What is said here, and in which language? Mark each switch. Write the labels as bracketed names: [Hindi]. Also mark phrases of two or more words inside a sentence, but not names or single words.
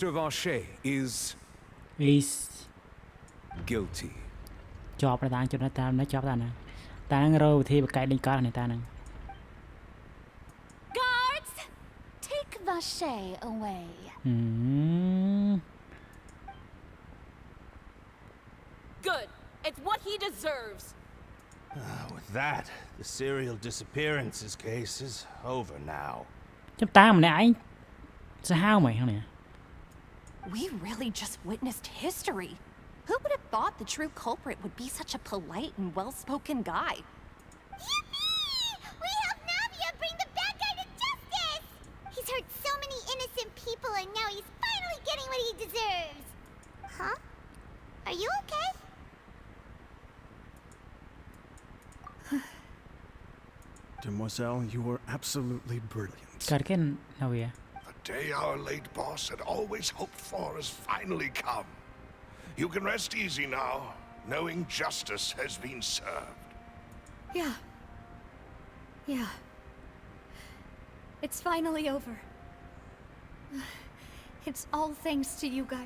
[English] Vache is guilty. [Khmer] ជាប់តាំងចំណុចតាមនេះជាប់តាហ្នឹងតាហ្នឹងរកវិធីបកកែលេងកោះនេះតាហ្នឹង [English] Guards, take Vache away. Good. It's what he deserves. With that, the serial disappearances case is over now. [Khmer] ចាំតាម្នាក់ឯងសាហាវហ្មងហ្នឹង [English] We really just witnessed history. Who would have thought the true culprit would be such a polite and well-spoken guy? Yippee! We helped Navia bring the bad guy to justice! He's hurt so many innocent people and now he's finally getting what he deserves. Huh? Are you okay? Demoiselle, you were absolutely brilliant. [Khmer] កើតគេណាវា [English] The day our late boss had always hoped for has finally come. You can rest easy now, knowing justice has been served. Yeah. It's finally over. It's all thanks to you guys.